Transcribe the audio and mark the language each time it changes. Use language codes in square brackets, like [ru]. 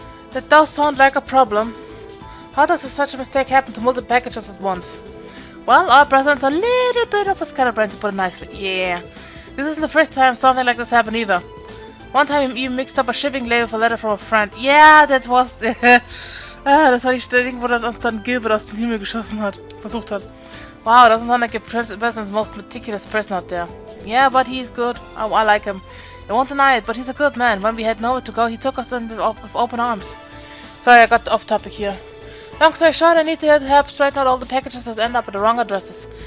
[en] That does sound like a problem. How does such a mistake happen to multiple packages at once? Well, our president's a little bit of a scatterbrain, to put it nicely. Yeah, this isn't the first time something like this happened either. One time you mixed up a shipping label for a letter from a friend. Yeah, that was... [de] das war die Stelle, wo dann Gilbert aus dem Himmel geschossen hat. Versucht hat. [en] Wow, doesn't sound like the president's most meticulous person out there. Yeah, but he's good. I like him. I won't deny it, but he's a good man. When we had nowhere to go, he took us in with open arms. Sorry, I got off topic here. Long story short, I need to help straighten out all the packages that end up at the wrong addresses.